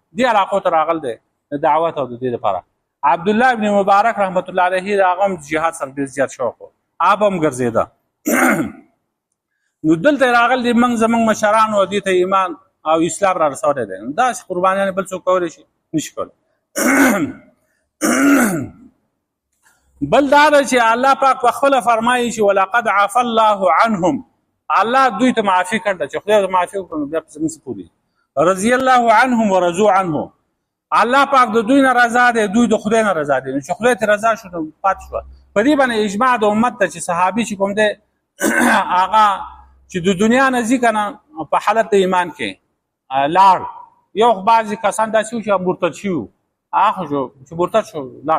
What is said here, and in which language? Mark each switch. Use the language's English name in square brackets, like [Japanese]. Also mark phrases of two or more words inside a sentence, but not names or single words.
[Pashto] دې علاقو ته راغلی دی د دعوت او د دې لپاره. عبد الله ابن مبارک [Arabic] رحمت الله علیه [Pashto] دا هغه جهاد سره ډېر زیات شوق و، هغه هم ګرځېده. نو دلته راغلي دي موږ زموږ مشرانو دې ته ایمان او اسلام را رسولی دی. داسې قربانیان بل څوک کولی شي نشي کولی. بل دا ده چې الله پاک په خپله فرمایي چې [Arabic] ولقد عفا الله عنهم، [Pashto] الله دوی ته معافي کړ ده. چې خدای ته معافي وکړو نو بیا په زموږ څه پورې [Arabic] رضي الله عنهم ورضوا عنه. [Pashto] الله پاک د دوی نه رضا دی، دوی د خدای نه رضا دي. چې خدای ته رضا شو نو پاتې شوه. په دې باندې اجماع د امت ته چې صحابي چې کوم دی هغه چې د دنیا نه ځي که نه په حالت د ایمان کې لاړ. یو خو بعضې کسان داسې وو چې مرتد شوي وو، هغه شو چې مرتد شو لاړ.